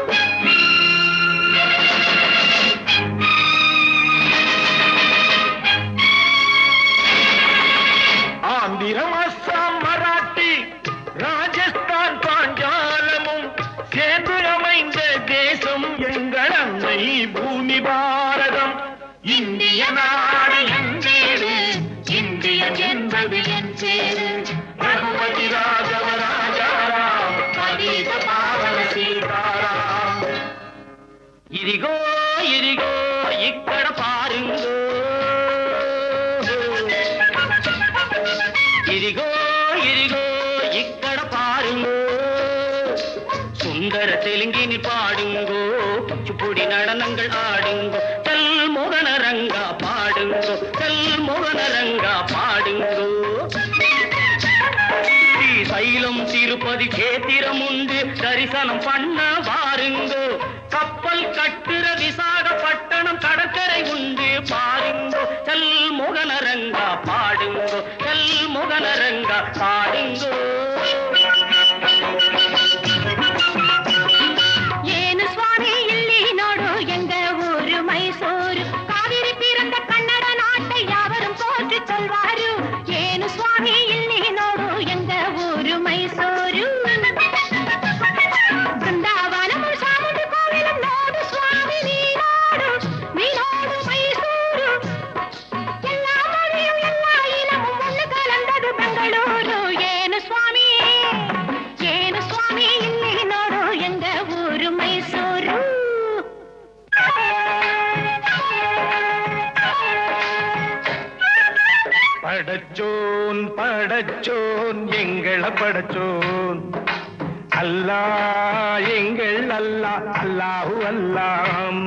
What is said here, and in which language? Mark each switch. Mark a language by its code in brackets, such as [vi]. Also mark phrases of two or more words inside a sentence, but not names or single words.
[ta] ஆந்திரம், அஸ்ஸாம், மராட்டி, ராஜஸ்தான், பாஞ்சாலமும் சேர்ந்து அமைந்த தேசம் எங்கள் அன்னை பூமி பாரதம். இந்திய நாடு என் வீடு, இந்தியன் என்பது என் பேரு, ரகுபதி ராகவ ராஜாராம், பதீத பாவன சீதாராம். [te] ఇదిగో ఇదిగో ఇక్కడ పారుంగో, ఇదిగో ఇదిగో ఇక్కడ పారుంగో, [ta] சுந்தர தெலுங்கினி பாடுங்கோ, குச்சிப்புடி நடனங்கள் ஆடுங்கோ, கல் மோகன ரங்கா பாடுங்கோ, கல் மோகன ரங்கா பாடுங்கோ. ஸ்ரீசைலம் திருப்பதி கேத்திரம் உண்டு, தரிசனம் பண்ண வாருங்கோ, கப்பல் கட்டுற விசாகப்பட்டணம் கடற்கரை உண்டு பாருங்கோ, கல் மோகன ரங்கா பாடுங்கோ, கல் மோகன ரங்கா பாடுங்கோ. [kn] ಏನು ಸ್ವಾಮಿ ಇಲ್ಲಿ ನೋಡು ಎಂಗ ಊರು ಮೈಸೂರು, ಕಾವೇರಿ [ta] பிறந்த கன்னட நாட்டை யாவரும் போற்றி சொல்வாரு. [kn] ಏನು ಸ್ವಾಮಿ ಇಲ್ಲಿ ನೋಡು ಎಂಗ ಊರು ಮೈಸೂರು, ಬೃಂದಾವನము [ta] சாமுண்டி கோவிலும் [kn] ನೋಡು ಸ್ವಾಮಿ ನೀನೋಡು, ನೀನೋಡು ಮೈಸೂರು. [ta] எல்லா மொழியும் எல்லா இனமும் ஒன்று கலந்தது பெங்களூரு. [kn] ಏನು ಸ್ವಾಮಿ ಇಲ್ಲಿ ನೋಡು ಎಂಗ ಊರು ಮೈಸೂರು. [ta] படச்சோன் படச்சோன் எங்கள படச்சோன், அல்லாஹ் எங்கள் அல்லாஹ், அல்லாஹு அல்லாம்.